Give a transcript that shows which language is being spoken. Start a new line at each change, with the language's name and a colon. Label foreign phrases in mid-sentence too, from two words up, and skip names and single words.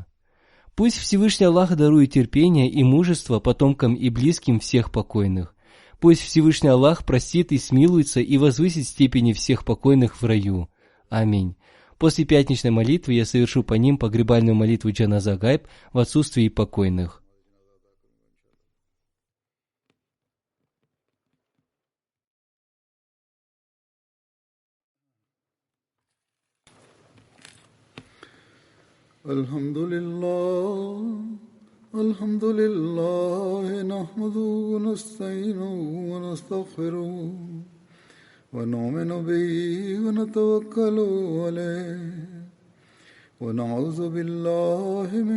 Russian: Пусть Всевышний Аллах дарует терпение и мужество потомкам и близким всех покойных. Пусть Всевышний Аллах простит и смилуется и возвысит степени всех покойных в раю. Аминь. После пятничной молитвы я совершу по ним погребальную молитву
Arabic: جنازة غائب
Russian: в отсутствии покойных.
Arabic: الحمد لله نحمده ونستعينه ونستغفره ونؤمن به ونتوكل عليه ونعوذ بالله من